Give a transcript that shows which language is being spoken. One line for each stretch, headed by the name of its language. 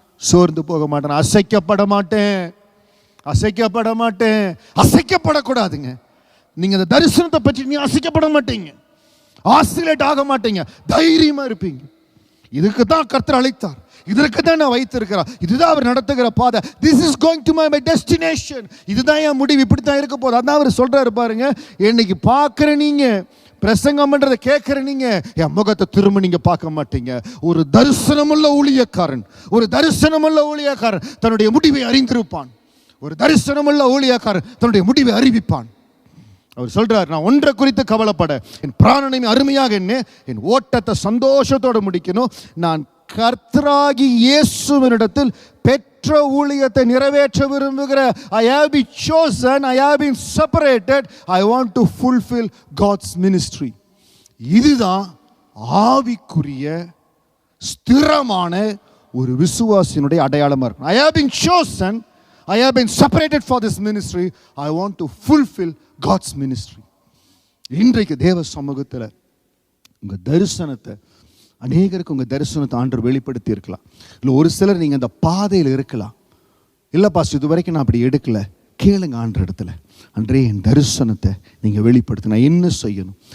Tamil: சோர்ந்து போக மாட்டேன். அசைக்கப்பட மாட்டேன். அசைக்கப்பட மாட்டேன். அசைக்கப்படக்கூடாதுங்க. நீங்க அந்த தரிசனத்தை பற்றி நீ அசைக்கப்பட மாட்டீங்க, ஆசிலேட் ஆக மாட்டீங்க, தைரியமா இருப்பீங்க. இதுக்கு தான் கர்த்தர் அழைத்தார், இதற்கு தான் நான் வைத்திருக்கிறார், இதுதான் அவர் நடத்துகிற பாதை.
English: This is going to my destination.
Tamil: இதுதான் என் முடிவு, இப்படி தான் இருக்க போகுது. அதான் அவர் சொல்றாரு பாருங்க. இன்னைக்கு பார்க்குற நீங்க, பிரசங்கம் பண்றதை கேட்குற நீங்க, என் முகத்தை திரும்ப நீங்க பார்க்க மாட்டீங்க. ஒரு தரிசனமுள்ள ஊழியக்காரன், ஒரு தரிசனமுள்ள ஊழியக்காரன் தன்னுடைய முடிவை அறிந்திருப்பான். ஒரு தரிசனமுள்ள ஊழியக்காரன் தன்னுடைய முடிவை அறிவிப்பான். அவர் சொல்றார், நான் ஒன்றை குறித்து கவலைப்பட, என் பிராணனை அருமையாக என்ன, என் ஓட்டத்தை சந்தோஷத்தோடு முடிக்கணும். நான் கர்த்தராகி இயேசுவினிடத்தில் பெற்ற ஊழியத்தை நிறைவேற்ற விரும்புகிற,
English: I have been chosen, I have been separated, I want to fulfill God's ministry.
Tamil: இதுதான் ஆவிக்குரிய ஸ்திரமான ஒரு விசுவாசியினுடைய அடையாளமா இருக்கும்.
English: I have been chosen, I have been separated for this ministry, I want to fulfill God's ministry.
Tamil: இன்றைக்கு தேவ சமூகத்தில் உங்க தரிசனத்தை, அநேகருக்கு உங்க தரிசனத்தை ஆண்டவர் வெளிப்படுத்தி இருக்கலாம். இல்லை ஒரு சிலர் நீங்க அந்த பாதையில் இருக்கலாம். இல்லை பாஸ்டர் இது வரைக்கும் நான் அப்படி எடுக்கல, கேளுங்க ஆண்டவர் இடத்துல, அன்றே என் தரிசனத்தை நீங்க வெளிப்படுத்த நான் என்ன செய்யணும்.